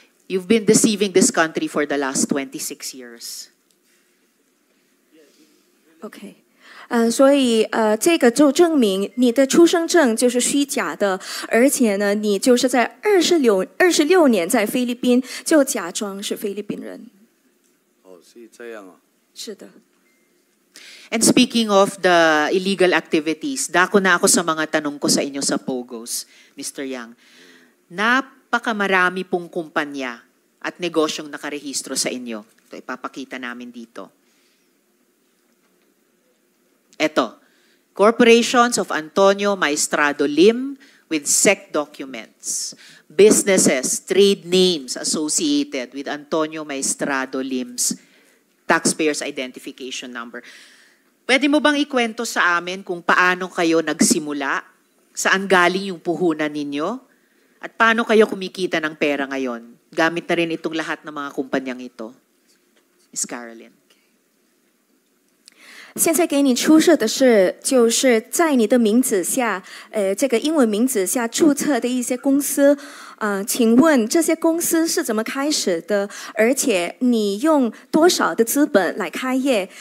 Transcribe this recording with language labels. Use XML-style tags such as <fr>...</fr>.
<en>You've been deceiving this country for the last 26 years. Okay.</en> <zh>所以这个就证明你的出生证就是虚假的，而且呢，你就是在26年在菲律宾就假装是菲律宾人。哦，是这样啊。是的。</zh> <en>And speaking of the illegal activities,</en> <tl>dako na ako sa mga tanong ko sa inyo sa POGOs, Mr. Yang. Napakamarami pong kumpanya at negosyong nakarehistro sa inyo. Ito, ipapakita namin dito.</tl> <en>Ito, corporations of Antonio Maestrado Lim with SEC documents. Businesses, trade names associated with Antonio Maestrado Lim's taxpayer's identification number.</en> <tl>Pwede mo bang ikwento sa amin kung paano kayo nagsimula? Saan galing yung puhunan ninyo? At paano kayo kumikita ng pera ngayon? Gamit na rin itong lahat ng mga kumpanyang ito. Miss Carolyn.</tl> <zh>现在给你出示的是，就是在你的名字下，这个英文名字下注册的一些公司，请问这些公司是怎么开始的？而且你用多少的资本来开业？</zh>